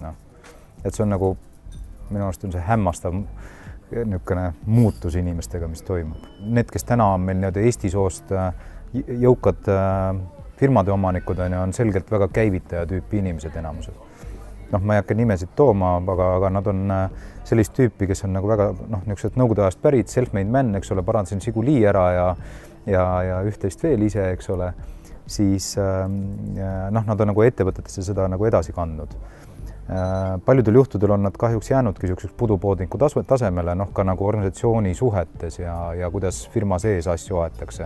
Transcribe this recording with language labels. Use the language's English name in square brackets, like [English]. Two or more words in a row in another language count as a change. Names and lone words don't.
[Estonian] Et see on nagu, minu arust on see hämmastav niisugune muutus inimestega, mis toimub. Need, kes täna on meil nii-öelda Eesti soost jõukad firmade omanikud on selgelt väga käivitaja tüüpi inimesed enamused. Ma ei hakka nimesid tooma, aga nad on sellist tüüpi, kes on nagu väga niisugused nõukogude ajast pärit, [English] self-made man, [Estonian] eks ole, parandasin Žiguli ära ja üht-teist veel ise, eks ole, siis nad on nagu ettevõtetesse seda nagu edasi kandnud. Paljudel juhtudel on nad kahjuks jäänudki niisuguseks pudupoodniku tasemele, ka nagu organisatsiooni suhetes ja kuidas firma sees asju aetakse.